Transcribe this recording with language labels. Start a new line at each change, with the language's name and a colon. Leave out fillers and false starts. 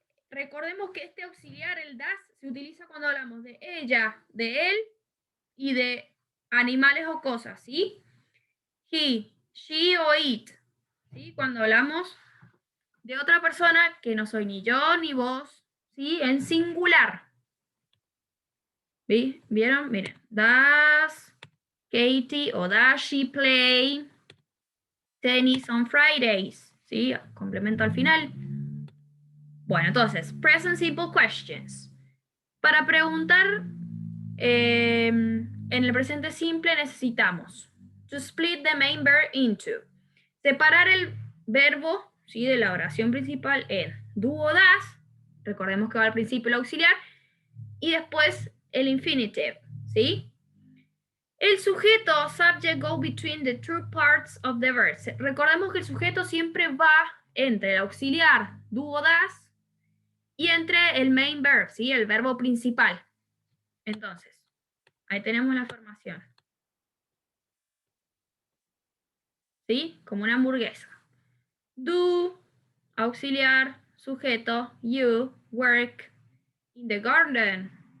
Spanish: Recordemos que este auxiliar, el does, se utiliza cuando hablamos de ella, de él y de animales o cosas, ¿sí? He, she o it, ¿sí? Cuando hablamos de otra persona que no soy ni yo ni vos, ¿sí? En singular. ¿Sí? ¿Vieron?
English: Miren, does Katie o does she play tennis on Fridays?
Spanish: ¿Sí? Complemento al final. Bueno, entonces,
English: present simple questions.
Spanish: Para preguntar en el presente simple necesitamos
English: to split the main verb into.
Spanish: Separar el verbo, ¿sí? De la oración principal en do o das. Recordemos que va al principio el auxiliar. Y después el infinitive, ¿sí? El sujeto,
English: subject, go between the two parts of the verb.
Spanish: Recordemos que el sujeto siempre va entre el auxiliar do o das y entre el main verb, ¿sí? El verbo principal. Entonces, ahí tenemos la formación. ¿Sí? Como una hamburguesa. Do, auxiliar, sujeto,
English: you, work, in the garden.